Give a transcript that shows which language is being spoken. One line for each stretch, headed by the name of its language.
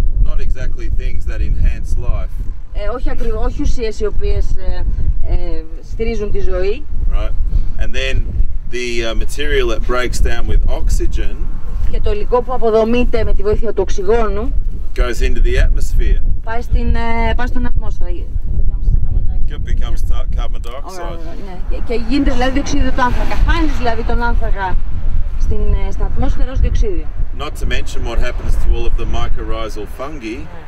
English: Not exactly things that enhance life.
Greek: Όχι ουσίες οι οποίες στηρίζουν τη ζωή.
English: Right. And then the material that breaks down with oxygen.
Greek: Και το υλικό που αποδομείται με τη βοήθεια του οξυγόνου
English: goes into the atmosphere.
Greek: Πάει στην ατμόσφαιρα.
English: It becomes carbon dioxide.
Greek: Ναι. Και γίνεται δηλαδή διοξείδιο του άνθρακα. Χάνεις δηλαδή τον άνθρακα στην ατμόσφαιρα ως διοξείδιο.
English: Not to mention what happens to all of the mycorrhizal fungi.